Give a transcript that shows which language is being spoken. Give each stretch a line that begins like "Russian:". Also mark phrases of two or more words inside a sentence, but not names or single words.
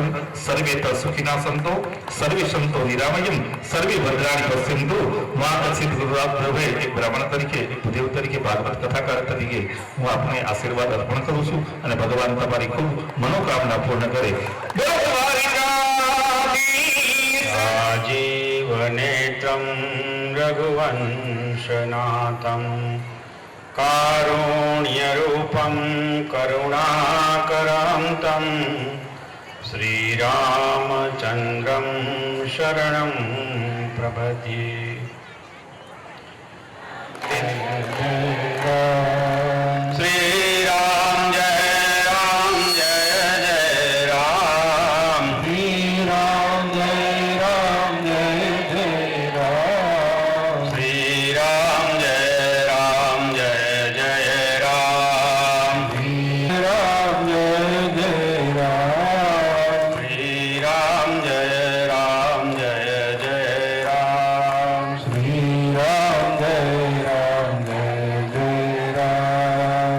Sanskrit: सर्वे सुखीना संतो, सर्वे संतो निरामयम, सर्वे भद्राणी पश्यंतु मा कच्छित गुरुराभ्रवे.
Gujarati: એક બ્રાહ્મણ તરીકે, એક ભૂદેવ તરીકે, ભાગવત કથાકાર તરીકે હું આપને આશીર્વાદ અર્પણ કરું છું અને ભગવાન તમારી ખૂબ મનોકામના પૂર્ણ કરે.
Sanskrit: આજે पूर्णनेत्रं रघुवंशनाथं कारुण्यरूपं करुणाकरान्तं श्रीरामचन्द्रं शरणं प्रपद्ये। श्रीराम जय राम जय जय राम, श्रीराम जय राम जय जय राम, श्रीराम जय राम जय जय राम, श्रीराम जय जय राम, श्रीराम जय राम जय जय राम, श्रीराम जय राम जय जय राम।